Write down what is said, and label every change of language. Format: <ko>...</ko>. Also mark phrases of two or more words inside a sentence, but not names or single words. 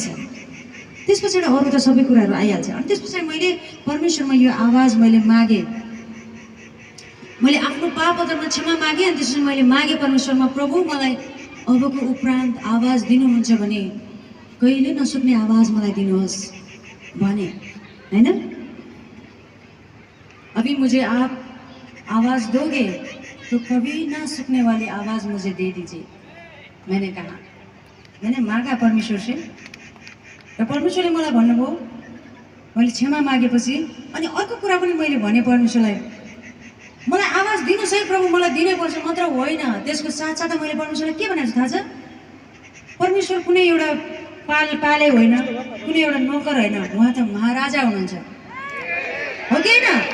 <ne>त्यस पछाडि अरू त सबै कुराहरू आइहाल्छ। अनि त्यस पछाडि मैले परमेश्वरमा यो आवाज मैले मागेँ, मैले आफ्नो पापहरूमा क्षमा मागेँ। अनि त्यसपछि मैले मागेँ परमेश्वरमा, प्रभु मलाई अबको उपरान्त आवाज दिनुहुन्छ भने कहिले नसुक्ने आवाज मलाई दिनुहोस् भने होइन।</ne> <hi>अभी मुझे आप आवाज दोगे तो कभी ना सूखने वाली आवाज मुझे दे दीजिए, मैंने कहा, मैंने मागा परमेश्वर से।</hi> <ne>र परमेश्वरले मलाई भन्नुभयो, मैले क्षमा मागेपछि अनि अर्को कुरा पनि मैले भने परमेश्वरलाई, मलाई आवाज दिनुहोस् है प्रभु, मलाई दिनैपर्छ मात्र होइन, त्यसको साथसाथै मैले परमेश्वरलाई के भनेको थाहा छ? परमेश्वर कुनै एउटा पाले होइन, कुनै एउटा नोकर होइन, उहाँ त महाराजा हुनुहुन्छ, हो कि होइन?</ne>